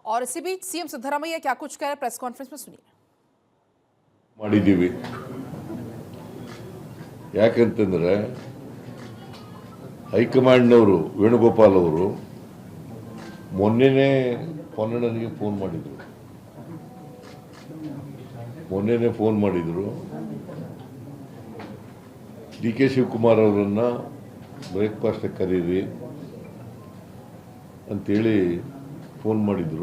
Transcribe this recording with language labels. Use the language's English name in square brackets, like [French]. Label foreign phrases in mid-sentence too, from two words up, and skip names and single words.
[Hindi] और इसी बीच सीएम सिद्धरामैया क्या कुछ कह रहे [English] press conference [Hindi] में सुनिए। [Kannada] ಮಾಡಿದೀವಿ ಯಾಕಂತಂದ್ರೆ ಹೈಕಮಾಂಡ್ನವರು ವೇಣುಗೋಪಾಲ್ ಅವರು ಮೊನ್ನೆನೇ ಪೊನ್ನಣ್ಣನಿಗೆ ಫೋನ್ ಮಾಡಿದ್ರು ಡಿ ಕೆ ಶಿವಕುಮಾರ್ ಅವರನ್ನ ಬ್ರೇಕ್ಫಾಸ್ಟ್ ಕರೀರಿ ಅಂತೇಳಿ ಫೋನ್ ಮಾಡಿದ್ರು.